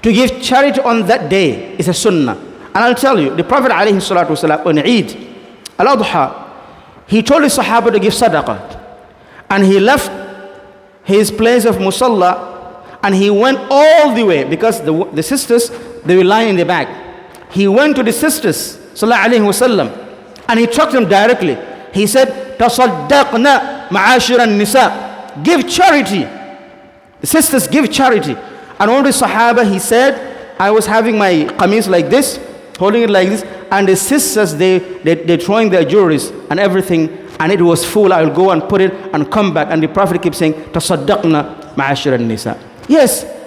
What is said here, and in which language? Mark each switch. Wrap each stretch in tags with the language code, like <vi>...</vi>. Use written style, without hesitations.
<en>To give charity on that day is a sunnah. And I'll tell you, the Prophet ﷺ on Eid Al-Adha, he told his Sahaba to give sadaqah. And he left his place of musalla and he went all the way, because the sisters, they were lying in the back. He went to the sisters, sallallahu alayhi wasallam, and he talked to them directly.</en> <ar>He said, تصدقنا معاشر النساء.</ar> <en>Give charity. The sisters, give charity. And one of the Sahaba, he said, I was having my qamis like this, holding it like this, and the sisters, they're throwing their jewelries and everything, and it was full. I will go and put it and come back. And the Prophet keeps saying,</en> <ar>تصدقنا معاشر النساء.</ar> <en>Yes.</en>